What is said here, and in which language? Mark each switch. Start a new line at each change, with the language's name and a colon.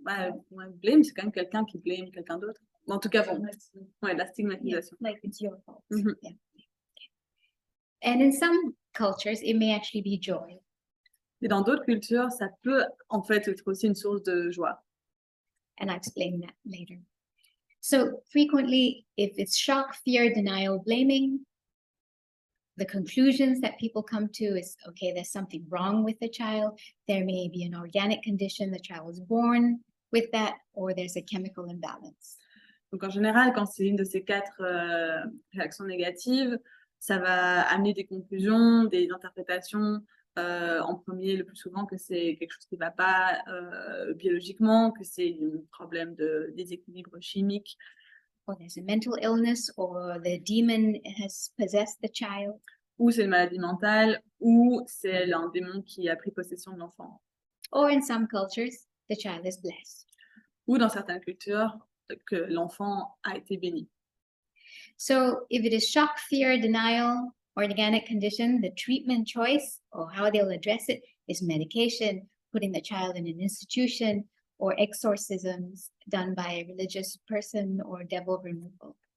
French: Blame, c'est quand même quelqu'un qui blame quelqu'un d'autre. En tout cas, bon, la stigmatisation.
English: Yeah, like it's your fault. Mhm. Yeah. And in some cultures, it may actually be joy.
French: Et dans d'autres cultures, ça peut en fait être aussi une source de joie.
English: And I'll explain that later. So frequently, if it's shock, fear, denial, blaming, the conclusions that people come to is, okay, there's something wrong with the child. There may be an organic condition, the child was born with that, or there's a chemical imbalance.
French: Donc en général, quand c'est une de ces 4 réactions négatives, ça va amener des conclusions, des interprétations. En premier, le plus souvent, que c'est quelque chose qui ne va pas biologiquement, que c'est un problème de déséquilibre chimique.
English: Or there's a mental illness, or the demon has possessed the child.
French: Ou c'est une maladie mentale, ou c'est un démon qui a pris possession de l'enfant.
English: Or in some cultures, the child is blessed.
French: Ou dans certaines cultures, que l'enfant a été béni.
English: So if it is shock, fear, denial, or organic condition, the treatment choice or how they'll address it is medication, putting the child in an institution, or exorcisms done by a religious person, or devil removal.